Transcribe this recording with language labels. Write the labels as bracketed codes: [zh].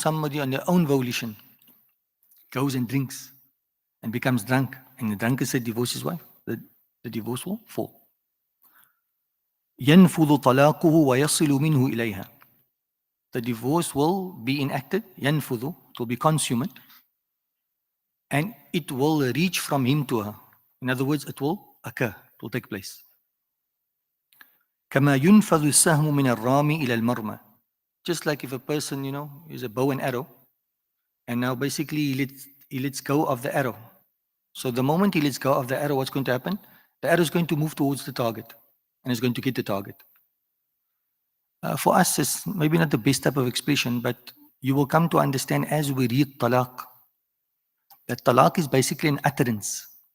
[en] Somebody on their own volition goes and drinks and becomes drunk. And the drunken state divorces his wife. The divorce will fall. [ar] ينفض طلاقه ويصل منه إليها. [en] The divorce will be enacted, ينفض, it will be consummate, and it will reach from him to her. In other words, it will occur, it will take place. [ar] كما ينفذ السهم من الرامي إلى المرمى. [en] Just like if a person, is a bow and arrow, and now basically he lets go of the arrow. So the moment he lets go of the arrow, what's going to happen? The arrow is going to move towards the target, and is going to get the target. For us, it's maybe not the best type of expression, but you will come to understand as we read talaq, that talaq is basically an utterance.